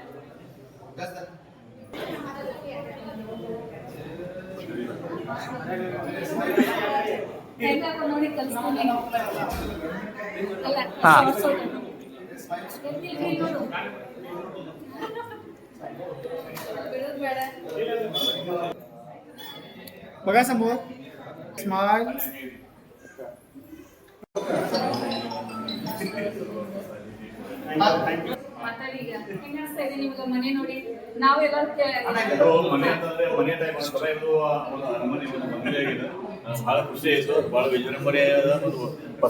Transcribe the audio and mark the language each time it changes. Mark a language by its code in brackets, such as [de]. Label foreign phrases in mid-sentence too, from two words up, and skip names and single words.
[kn] ನೋಡಿ ಕಲ್ಸ್ತೀನಿ ಅಲ್ಲ ಹಾ. ಬಿಡೋದು ಬೇಡ [mr] बघा समोर स्माइल [kn] ಮಾತಾಡಿ ಈಗ ಹೆಂಗ ಅನಿಸ್ತಾ ಇದೆ ನಿಮ್ಗೆ ಮನೆ ನೋಡಿ ನಾವೆಲ್ಲರೂ ಇದು ಮನೆ ಅಂತಂದ್ರೆ ಮನೆ ಟೈಪ್ ಅಂತಾರೆ ಇದು ಒಂದು ಅರಮನೆ ಒಂದು ಮಂದಿರ ಆಗಿದೆ ಬಹಳ ಖುಷಿ ಆಯ್ತು ಬಹಳ ವಿಜೃಂಭಣೆ ಒಂದು ಹೊಸ